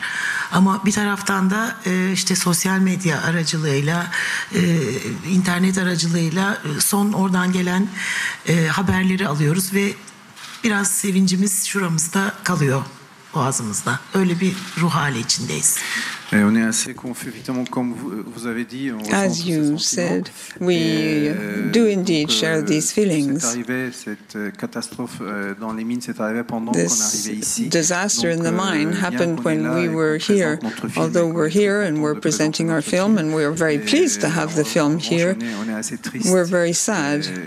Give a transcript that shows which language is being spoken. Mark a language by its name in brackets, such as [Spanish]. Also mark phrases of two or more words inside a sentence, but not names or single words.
[Turkish] Ama bir taraftan da işte sosyal medya aracılığıyla, internet aracılığıyla son oradan gelen haberleri alıyoruz ve biraz sevincimiz şuramızda kalıyor, boğazımızda. Öyle bir ruh hali içindeyiz. [French] On est assez confus, effectivement, comme vous avez dit. [English] As you said, we do indeed share these feelings. This disaster in the mine happened when we were here. Although we're here and we're presenting our film, and we're very pleased to have the film here, we're very sad.